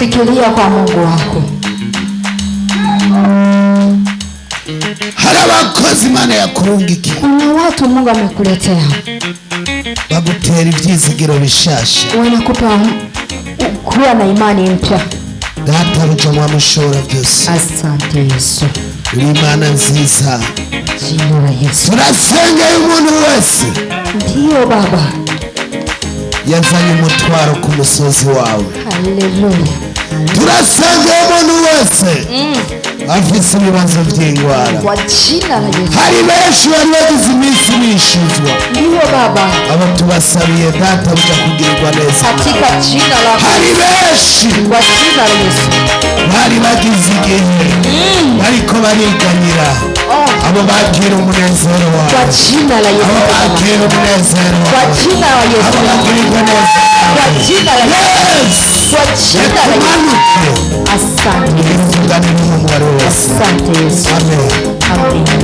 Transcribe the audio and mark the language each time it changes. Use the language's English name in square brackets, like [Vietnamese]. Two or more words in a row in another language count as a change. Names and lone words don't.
[Swahili] Fikiria kwa Mungu wako. [Rundi] Hari abakozi Imana yakurungikiye, [Swahili] Kuna watu Mungu amekuletea. [Rundi] bagutera ibyizigiro bishasha. [Swahili] Wanakupa kuwa na imani mpya. [Rundi] Data buja mwamushora byose. [Swahili] Asante Yesu. [Rundi] Uri Imana nziza. [Swahili] Jina la Yesu. [Rundi] Turasengeye umuntu wese [Swahili] Ndiyo Baba. [Rundi] yazanye umutwaro ku musozi wawe. Haleluya. Turasengeye umuntu wese afise ibibazo by'indwara. [Swahili] Kwa jina la Yesu. [Rundi] Hari benshi bari bagize iminsi bishuzwa, [Swahili] Ndiyo Baba. [Rundi] abo tubasabiye Data buja kugirirwa neza. [Swahili] Katika jina la [Rundi] Hari benshi [Swahili] kwa jina la Yesu. [Rundi] bari bagize igihe bariko bariganyira, abo bakira umunezero wawe, [Swahili] Kwa jina la Yesu. [Rundi] abo bakira umunezero [Swahili] Kwa [Rundi] wawe, [Swahili] jina la [Rundi] abo [Swahili] Yesu. [Rundi] bagirirwa neza. [Swahili] Kwa jina la Yesu. Kwa jina la Yesu. [Rundi] Tumanuke [Swahili] Asante Yesu. [Rundi] ibivugane n'umubare wose. [Swahili] Asante Yesu. Amen. Amen.